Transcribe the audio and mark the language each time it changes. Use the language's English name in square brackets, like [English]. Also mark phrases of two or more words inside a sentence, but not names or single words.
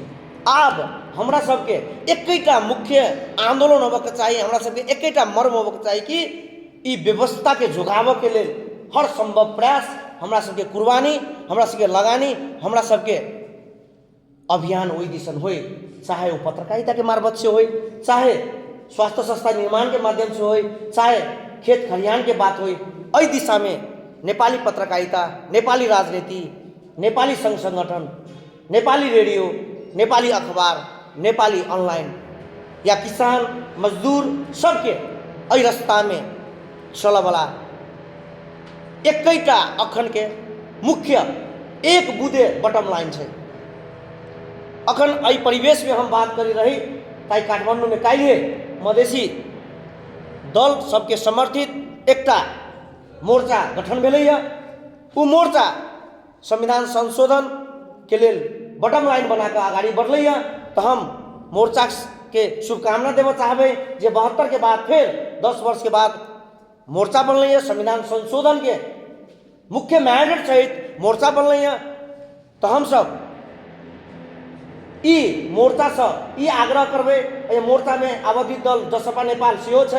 [Maithili] आब हमरा सबके एकटा मुख्य आंदोलन होबे के चाहिए, हमरा सबके एकटा मर्म होबे के चाहिए कि ई व्यवस्था के झुकाबे के लेल हर संभव प्रयास हमरा सबके कुर्बानी, हमरा सबके लगानी, हमरा सबके अभियान ओहि दिसन होय, चाहे वो पत्रकारिता के मार्फत से होय, चाहे स्वास्थ्य संस्था निर्माण के माध्यम से होय, चाहे खेत खलिहान के बात होय। एहि दिशा में नेपाली पत्रकारिता, नेपाली राजनीति, नेपाली संघ संगठन, नेपाली रेडियो, नेपाली अखबार, नेपाली ऑनलाइन या किसान मजदूर सबके एहि रास्ता में चलऽ वाला एकटा अखन के मुख्य एक बुदे [English] bottom line [Maithili] है। अखन एहि परिवेश में हम बात करी रही ताकि काठमांडू में काल्हि मधेसी दल सबके समर्थित एकटा मोर्चा गठन भेलैया। वो मोर्चा संविधान संशोधन के लेल [English] bottom line [Maithili] बना के आगाड़ी बढ़लैया। तो हम मोर्चा के शुभकामना देव चाहबै जे 72 के बाद फिर 10 वर्ष के बाद मोर्चा बनलैया, संविधान संशोधन के मुख्य मैंडेट सहित मोर्चा बनलैया। तो हम सब ई मोर्चा से ई आग्रह करबै, ये मोर्चा में अवधित दल जसपा नेपाल सेहो छै।